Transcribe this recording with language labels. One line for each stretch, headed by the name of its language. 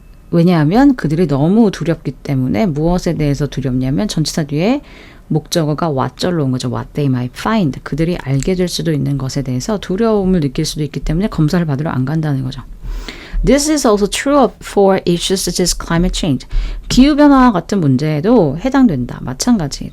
Korean: 왜냐하면 그들이 너무 두렵기 때문에. 무엇에 대해서 두렵냐면 전치사 뒤에 목적어가 what절로 온 거죠.
English: What they might find.
Korean: 그들이 알게 될 수도 있는 것에 대해서 두려움을 느낄 수도 있기 때문에 검사를 받으러 안 간다는 거죠.
English: This is also true for issues such as climate change.
Korean: 기후변화 같은 문제에도 해당된다. 마찬가지이다.